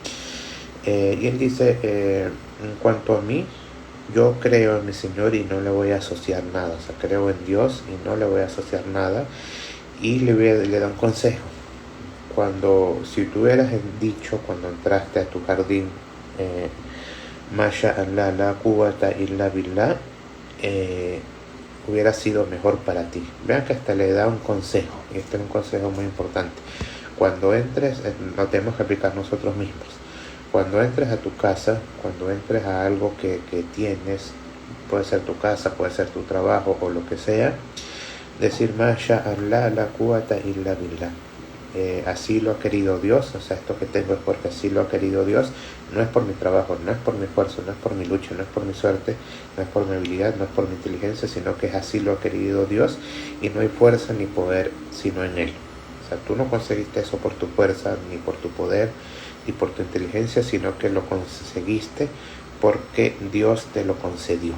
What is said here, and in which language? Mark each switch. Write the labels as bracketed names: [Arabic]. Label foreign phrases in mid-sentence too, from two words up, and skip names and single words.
[Spanish] Y él dice, en cuanto a mí, yo creo en mi Señor y no le voy a asociar nada, o sea, creo en Dios y no le voy a asociar nada, y le da un consejo. Si tú hubieras dicho cuando entraste a tu jardín, [Arabic] ما شاء الله لا قوة إلا بالله, [Spanish] hubiera sido mejor para ti. Vean que hasta le da un consejo, y este es un consejo muy importante. Cuando entres, lo tenemos que aplicar nosotros mismos. Cuando entres a tu casa, cuando entres a algo que tienes, puede ser tu casa, puede ser tu trabajo o lo que sea, decir [Arabic] ما شاء الله لا قوة إلا بالله. [Spanish] Así lo ha querido Dios, o sea, esto que tengo es porque así lo ha querido Dios, no es por mi trabajo, no es por mi esfuerzo, no es por mi lucha, no es por mi suerte, no es por mi habilidad, no es por mi inteligencia, sino que es así lo ha querido Dios y no hay fuerza ni poder sino en Él. O sea, tú no conseguiste eso por tu fuerza, ni por tu poder, ni por tu inteligencia, sino que lo conseguiste porque Dios te lo concedió.